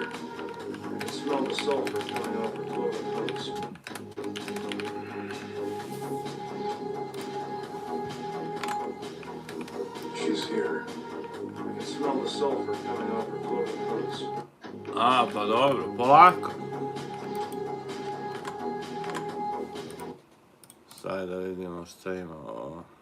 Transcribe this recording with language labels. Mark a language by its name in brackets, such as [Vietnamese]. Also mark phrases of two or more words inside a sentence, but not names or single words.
[English] Smell the sulfur coming off her cloven hooves. She's here. I can smell the sulfur coming off her cloven hooves. [Serbian] A, pa dobro, polako. Sad da vidimo šta ima ovo.